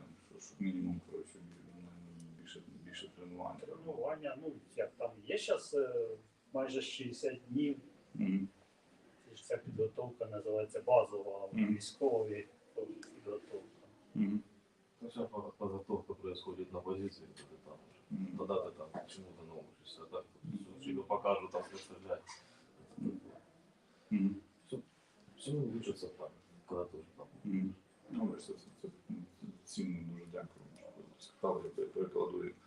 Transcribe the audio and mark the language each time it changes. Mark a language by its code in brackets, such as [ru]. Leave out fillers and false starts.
[uk] Щоб мінімум, коротше, більше тренування. Тренування, ну, як там є зараз майже 60 днів. Ця підготовка називається базова, військові підготовка. [ru] Вся подготовка происходит на позиции, тогда ты там чему-то научишься, так? Тебе покажут, там, что стрелять. Все [uk] Ну, лучше це так, коли ти вже там. Ну, це цінно, дуже дякую, що сказали, я перекладу.